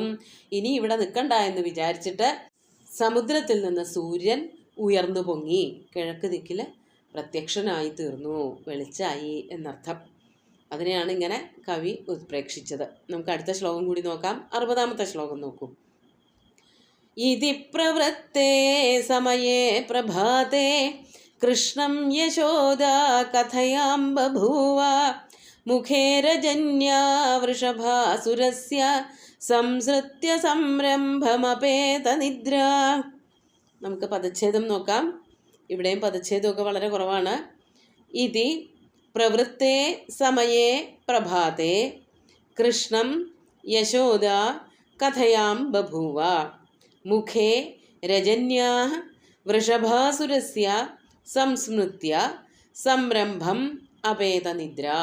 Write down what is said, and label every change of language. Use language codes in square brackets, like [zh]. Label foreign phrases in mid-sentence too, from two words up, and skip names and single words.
[ml] ഇനി ഇവിടെ നിൽക്കണ്ട എന്ന് വിചാരിച്ചിട്ട് സമുദ്രത്തിൽ നിന്ന് സൂര്യൻ ഉയർന്നു പൊങ്ങി കിഴക്ക് ദിക്കിൽ പ്രത്യക്ഷനായി തീർന്നു, വെളിച്ചായി എന്നർത്ഥം. അതിനെയാണ് ഇങ്ങനെ കവി ഉത്പ്രേക്ഷിച്ചത്. നമുക്ക് അടുത്ത ശ്ലോകം കൂടി നോക്കാം. 60ാമത്തെ ശ്ലോകം നോക്കൂ. [sa] इति प्रवृत्ते समये प्रभाते कृष्णं यशोदा कथयां बभूव मुखे रजन्या वृषभासुरस्य സംസൃത്യ സംരംഭമപേതനിദ്ര. [ml] നമുക്ക് പദച്ഛേദം നോക്കാം. ഇവിടെയും പദച്ഛേദമൊക്കെ വളരെ കുറവാണ്. [sa] ഇതി പ്രവൃത്തേ സമയേ പ്രഭാതേ കൃഷ്ണം യശോദ കഥയാം ബഭൂവ മുഖേ രജന്യാഃ വൃഷഭാസുരസ്യ സംസ്മൃത്യ സംരംഭം അപേതനിദ്ര.